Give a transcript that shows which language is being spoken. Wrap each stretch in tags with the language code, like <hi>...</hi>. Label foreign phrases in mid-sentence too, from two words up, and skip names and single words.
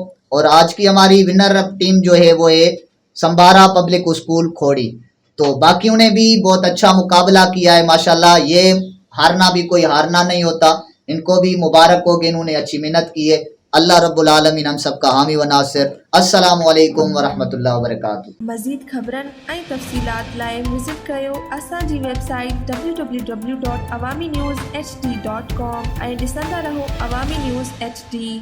<ur>اور آج کی ہماری ونر ٹیم جو ہے وہ ہے سمبھارا پبلک اسکول کھوڑی. تو باقیوں نے بھی بہت اچھا مقابلہ کیا ہے ماشاءاللہ. یہ ہارنا بھی کوئی ہارنا نہیں ہوتا. ان کو بھی مبارک ہو کہ انہوں نے اچھی محنت کی ہے.</ur> <ar>اللہ رب العالمین</ar> <ur>ہم سب کا حامی و ناصر.</ur> <ar>السلام علیکم ورحمۃ اللہ وبرکاتہ.</ar> <sd>مزید خبرن ऐं तफ़सीलात लाइ विज़िट कयो असांजी वेबसाइट www.awamiNewsHD.com ऐं ॾिसंदा रहो अवामी न्यूज़ HD.</sd>